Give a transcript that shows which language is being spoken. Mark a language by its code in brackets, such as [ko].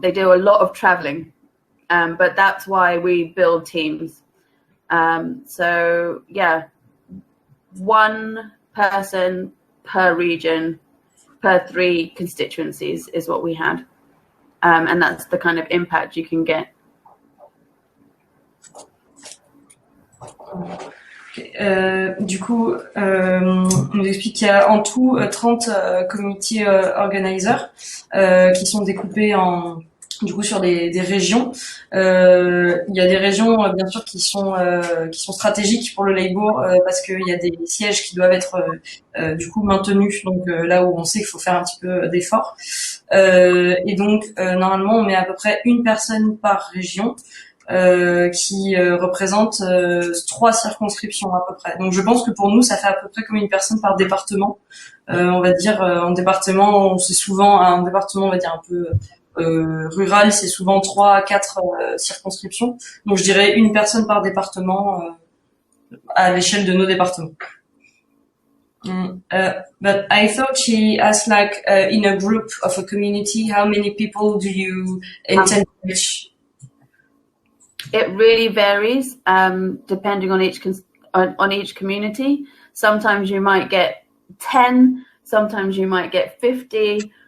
[en] They do a lot of traveling, but that's why we build teams. So yeah, one person per region, per 3 constituencies is what we had. And that's the kind of impact you can get. [fr] Du coup, on nous explique qu'il y a en tout 30 community organizers qui sont découpés en du coup sur des régions. Il y a des régions bien sûr qui sont stratégiques pour le Labour parce qu'il y a des sièges qui doivent être du coup maintenus, donc là où on sait qu'il faut faire un petit peu d'efforts. Et donc normalement on met à peu près une personne par région qui représente 3 circonscriptions à peu près. Donc je pense que pour nous ça fait à peu près comme une personne par département. On va dire en département, c'est souvent un département on va dire un peu rural, c'est souvent 3 à 4 circonscriptions. Donc je dirais une personne par département à l'échelle de nos départements. [en] But I thought she asked like in a group of a community, how many people do you intend to reach? It really varies depending on each community. Sometimes you might get 10, sometimes you might get 50.